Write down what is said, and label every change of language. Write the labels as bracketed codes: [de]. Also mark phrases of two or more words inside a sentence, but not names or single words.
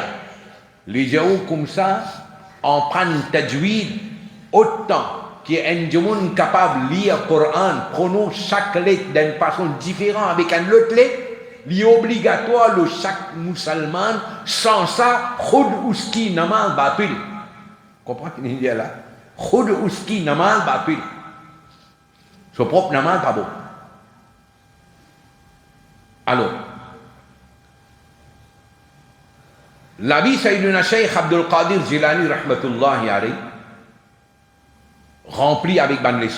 [fr] Les gens comme ça, en prennent tajwid autant qu'il y a un monde capable de lire le Coran, prononce chaque lettre d'une façon différente avec un autre lettre, il est obligatoire de chaque musulman, sans ça, [ur] خود اس کی نماز باطل. [fr] Comprends ce qu'il dit là? [ur] خود اس کی نماز باطل. [fr] Son propre namaz pas bon. Alors, la vie Sayyidina Cheikh Abdul Qadir Jilani [ar] رحمة الله عليه [fr] rempli avec bonne leçon.